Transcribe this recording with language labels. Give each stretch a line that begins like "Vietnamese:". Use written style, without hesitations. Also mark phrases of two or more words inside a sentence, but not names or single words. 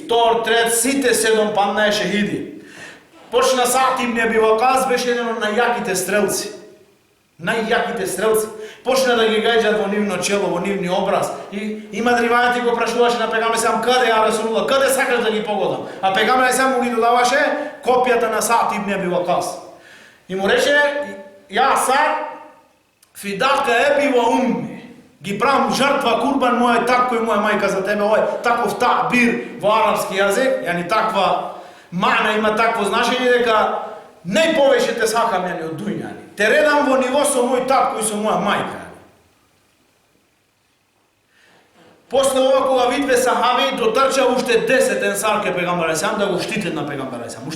Macedonian: Втор, трет, сите 7 падна шехиди. Почна Саъд ибн Аби Вакас, беше еден од најаките стрелци. најјаките стрелци. Почна да ги гаѓаат во нивно чело, во нивни образ. И има ривајати го прашуваше на пегамбер сам каде
Arabic: يا رسول الله,
Macedonian: каде сакаш да ги погодам? А пегамбер сам му ги додаваше копијата на Саъд ибн Аби Вакас. И му рече:
Arabic: يا سعد، فداك أبي وأمي.
Macedonian: Ги правам жртва, курбан моја татко и моја мајка за тебе. Ој таков таъбир во арапски јазик, јани таква мана има такво значење дека најповеќе те сакам јани од дуњани. Те редам во ниво со мој татко и со моја мајка. После ова кога видве сахаби дотрча уште 10 енсар ке пегамбер алейхиссалам да го штитат на пегамбер алейхиссалам.